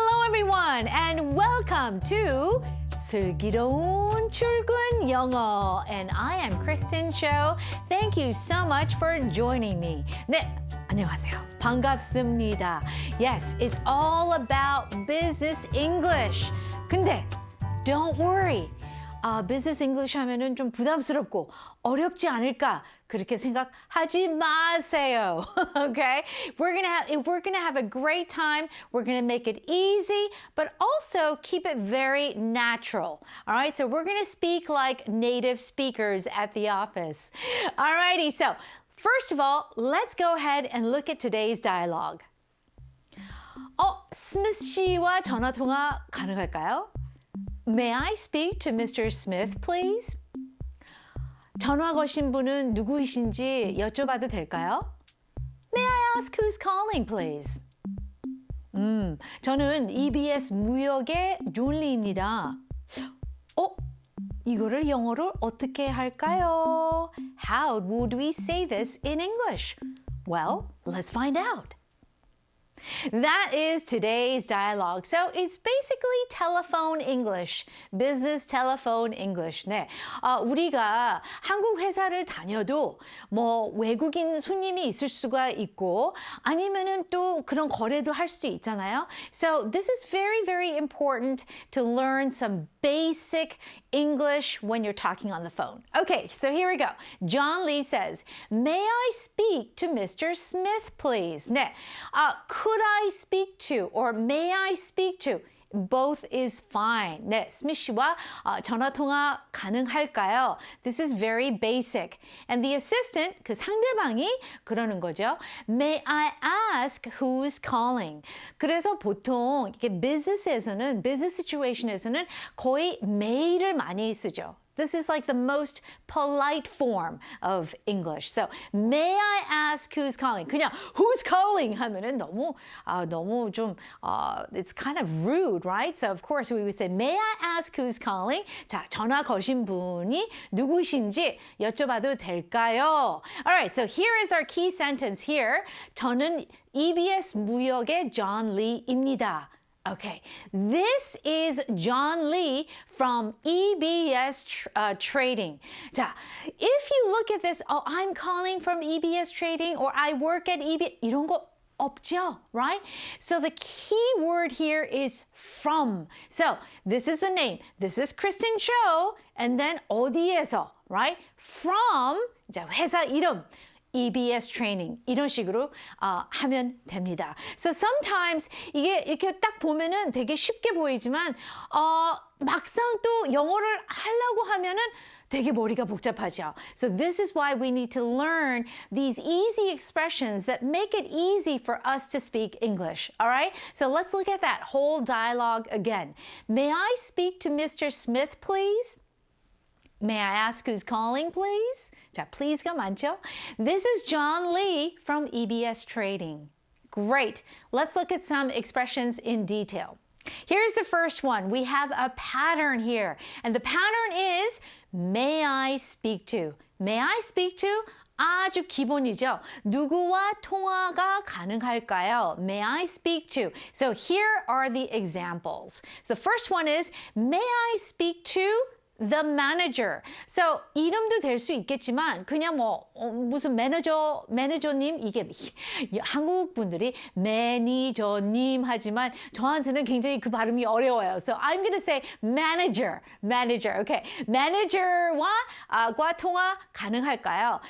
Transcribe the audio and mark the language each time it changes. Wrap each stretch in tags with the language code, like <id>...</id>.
<en>everyone, and welcome to 슬기로운 출근 영어. And I am Kristen Cho. Thank you so much for joining me.</en> <ko>네, 안녕하세요. 반갑습니다.</ko> <en>Yes, it's all about business English.</en> <ko>근데</ko> <en>don't worry.</en> <ko>Business English 하면은 좀 부담스럽고 어렵지 않을까 그렇게 생각하지 마세요.</ko> <en>Okay? If we're gonna have a great time, we're gonna make it easy, but also keep it very natural. All right? So we're gonna speak like native speakers at the office. All righty. So first of all, let's go ahead and look at today's dialogue.</en> <ko>스미스 씨와 전화 통화 가능할까요?</ko> <en>May I speak to Mr. Smith, please?</en> <ko>전화 거신 분은 누구이신지 여쭤봐도 될까요?</ko> <en>May I ask who's calling, please?</en> <ko>저는 EBS 무역의 존리입니다. 이거를 영어로 어떻게 할까요?</ko> <en>How would we say this in English? Well, let's find out. That is today's dialogue. So it's basically telephone English, business telephone English.</en> <ko>네, 우리가 한국 회사를 다녀도 뭐 외국인 손님이 있을 수가 있고 아니면은 또 그런 거래도 할 수도 있잖아요.</ko> <en>So this is very, very important to learn some basic English when you're talking on the phone. Okay, so here we go. John Lee says, "May I speak to Mr. Smith, please?" 네, could I speak to or may I speak to? Both is fine.</en> <ko>네, 스미스 씨와 전화 통화 가능할까요?</ko> <en>This is very basic. And the assistant,</en> <ko>그 상대방이 그러는 거죠.</ko> <en>May I ask who's calling?</en> <ko>그래서 보통 이게 business에서는, business situation에서는 거의 may를 많이 쓰죠.</ko> <en>This is like the most polite form of English. So, may I ask who's calling?</en> <ko>그냥 who's calling 하면은 너무 좀</ko> <en>it's kind of rude, right? So, of course, we would say, may I ask who's calling?</en> <ko>자, 전화 거신 분이 누구신지 여쭤봐도 될까요?</ko> <en>All right, so here is our key sentence here.</en> <ko>저는 EBS 무역의 John Lee입니다.</ko> <en>Okay, this is John Lee from EBS Trading. 자, if you look at this, I'm calling from EBS Trading or I work at EBS,</en> <ko>이런 거 없죠,</ko> <en>right? So the key word here is from. So this is the name. This is Kristen Cho, and then</en> <ko>어디에서,</ko> <en>right?</en> <ko>From, 자, 회사 이름. EBS training 이런 식으로 하면 됩니다.</ko> <en>So sometimes</en> <ko>이게 이렇게 딱 보면은 되게 쉽게 보이지만 막상 또 영어를 하려고 하면은 되게 머리가 복잡하죠.</ko> <en>So this is why we need to learn these easy expressions that make it easy for us to speak English. All right? So let's look at that whole dialogue again. May I speak to Mr. Smith, please? May I ask who's calling, please?</en> <ko>자, please가 많죠?</ko> <en>This is John Lee from EBS Trading. Great. Let's look at some expressions in detail. Here's the first one. We have a pattern here. And the pattern is, may I speak to? May I speak to?</en> <ko>아주 기본이죠. 누구와 통화가 가능할까요?</ko> <en>May I speak to? So here are the examples. So the first one is, may I speak to the manager.</en> <ko>So 이름도 될 수 있겠지만 그냥 뭐 무슨 매니저님 이게 한국 분들이 매니저님 하지만 저한테는 굉장히 그 발음이 어려워요.</ko> <en>So I'm going to say manager. Okay.</en> <ko>manager와 통화 가능할까요?</ko>